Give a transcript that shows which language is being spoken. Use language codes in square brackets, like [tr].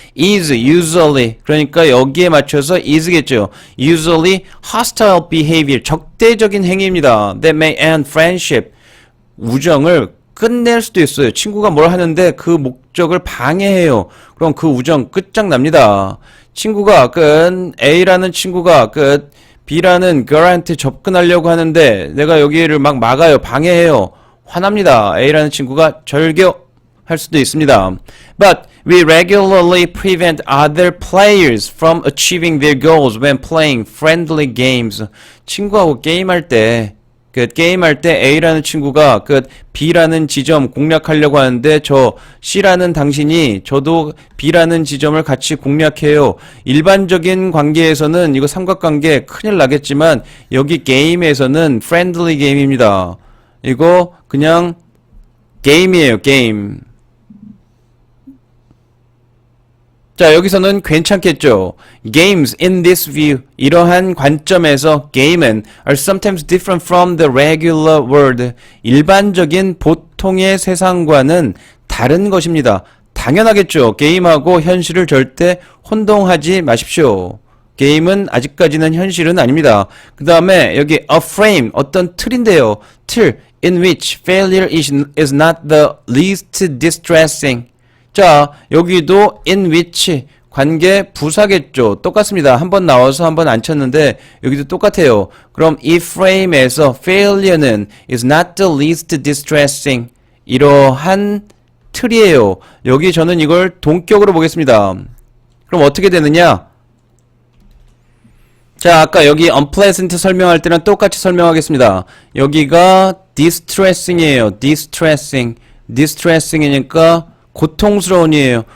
[en] is usually [ko] 그러니까 여기에 맞춰서 is겠죠. [en] usually hostile behavior [ko] 적대적인 행위입니다. [en] that may end friendship [ko] 우정을 끝낼 수도 있어요. 친구가 뭘 하는데 그 목적을 방해해요. 그럼 그 우정 끝장납니다. 친구가 A라는 친구가 B라는 girl한테 접근하려고 하는데 내가 여기를 막 막아요. 방해해요. 화납니다. A라는 친구가 절교할 수도 있습니다. [en] But we regularly prevent other players from achieving their goals when playing friendly games. [ko] 친구하고 게임할 때 그 게임할 때 A라는 친구가 그 B라는 지점 공략하려고 하는데 저 C라는 당신이 저도 B라는 지점을 같이 공략해요. 일반적인 관계에서는 이거 삼각관계 큰일 나겠지만 여기 게임에서는 프렌들리 게임입니다. 이거 그냥 게임이에요, 게임. 자, 여기서는 괜찮겠죠. [en] Games in this view. [ko] 이러한 관점에서 게임은 [en] are sometimes different from the regular world. [ko] 일반적인 보통의 세상과는 다른 것입니다. 당연하겠죠. 게임하고 현실을 절대 혼동하지 마십시오. 게임은 아직까지는 현실은 아닙니다. 그 다음에 여기 a frame, 어떤 틀인데요. [en] 틀, in which failure is not the least distressing. [ko] 자, 여기도 in which 관계 부사겠죠. 똑같습니다. 한 번 나와서 한 번 안 쳤는데 여기도 똑같아요. 그럼 이 frame에서 failure는 [en] is not the least distressing. [ko] 이러한 틀이에요. 여기 저는 이걸 동격으로 보겠습니다. 그럼 어떻게 되느냐? 자, 아까 여기 unpleasant 설명할 때는 똑같이 설명하겠습니다. 여기가 distressing이에요. distressing이니까 고통스러운이에요.